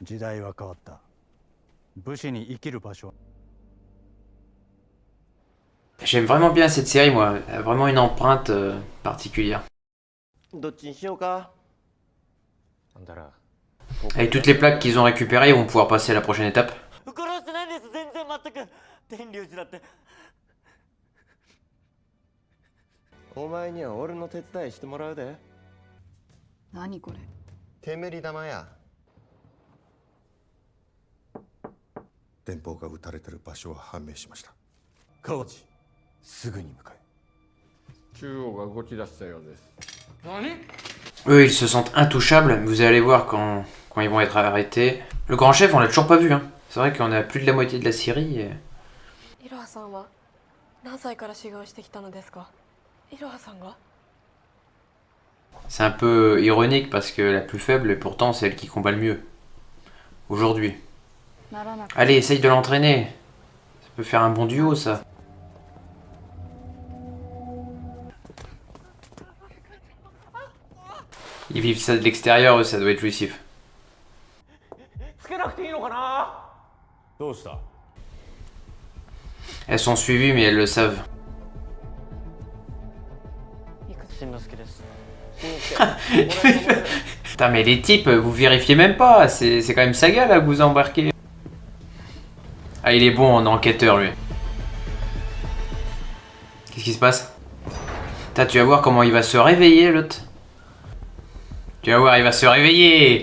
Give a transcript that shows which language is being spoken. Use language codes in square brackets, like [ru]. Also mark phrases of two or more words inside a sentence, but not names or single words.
[fr] J'aime vraiment bien cette série, moi. Elle a vraiment une empreinte particulière. Avec toutes les plaques qu'ils ont récupérées, ils vont pouvoir passer à la prochaine étape. [ja] お前には俺の手伝いしてもらうで。何これ。煙玉や。電報が撃たれてる場所は判明しました。川内、すぐに向かえ。中央が動き出したようです。何？ [fr] Eux, ils se sentent intouchables. Vous allez voir quand ils vont être arrêtés. Le grand chef, on l'a toujours pas vu. Hein. C'est vrai qu'on a plus de la moitié de la Syrie. [ja] いろはさんは何歳から修行してきたのですか？いろはさんが？ [fr] C'est un peu ironique parce que la plus faible est pourtant celle qui combat le mieux. Aujourd'hui. [ja] ならなくて。 [fr] Allez, essaye de l'entraîner. Ça peut faire un bon duo, ça. Ils vivent ça de l'extérieur, eux, ça doit être jouissif. [ja] つけなくていいのかな？どうした？ [fr] Elles sont suivies, mais elles le savent. [ja] しんのすけです。 [fr] Putain, mais les types, vous vérifiez même pas. C'est quand même Saga, là, que vous embarquez. Ah, il est bon en enquêteur, lui. Qu'est-ce qui se passe? Putain, tu vas voir comment il va se réveiller, l'autre. Tu vas voir, il va se réveiller.